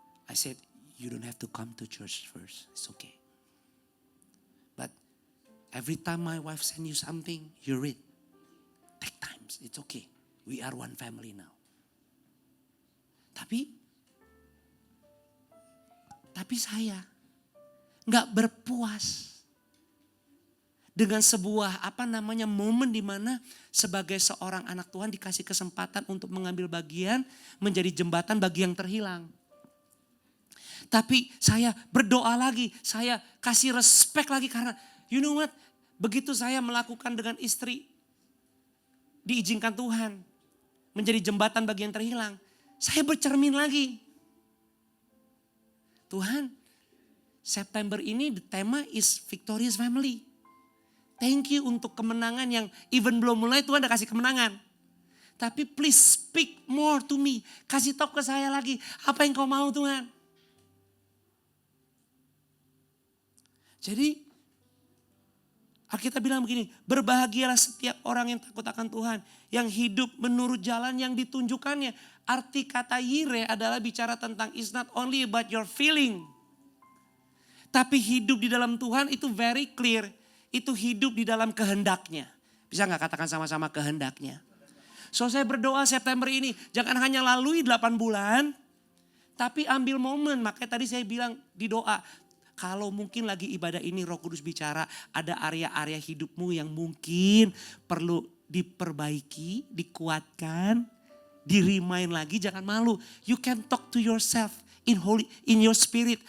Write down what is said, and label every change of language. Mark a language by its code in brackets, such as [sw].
[en] I said you don't have to come to church first. It's okay. But every time my wife send you something, you read. Take times, it's okay. We are one family now. [id] Tapi saya nggak berpuas dengan sebuah momen di mana sebagai seorang anak Tuhan dikasih kesempatan untuk mengambil bagian menjadi jembatan bagi yang terhilang. Tapi saya berdoa lagi, saya kasih respect lagi karena [en] you know what? [id] Begitu saya melakukan dengan istri, diizinkan Tuhan menjadi jembatan bagi yang terhilang. Saya bercermin lagi. Tuhan, September ini [en] the tema is Victorious Family. Thank you [id] untuk kemenangan yang even belum mulai Tuhan udah kasih kemenangan. Tapi [en] please speak more to me. [id] Kasih tahu ke saya lagi apa yang kau mau Tuhan. Jadi Alkitab bilang begini, berbahagialah setiap orang yang takut akan Tuhan. Yang hidup menurut jalan yang ditunjukkannya. Arti kata yireh adalah bicara tentang [en] it's not only about your feeling. [id] Tapi hidup di dalam Tuhan itu [en] very clear. [id] Itu hidup di dalam kehendaknya. Bisa gak katakan sama-sama kehendaknya? So saya berdoa September ini jangan hanya lalui 8 bulan. Tapi ambil momen, makanya tadi saya bilang di doa. Kalau mungkin lagi ibadah ini Roh Kudus bicara ada area-area hidupmu yang mungkin perlu diperbaiki, dikuatkan, di-remind lagi, jangan malu. [en] You can talk to yourself in your spirit.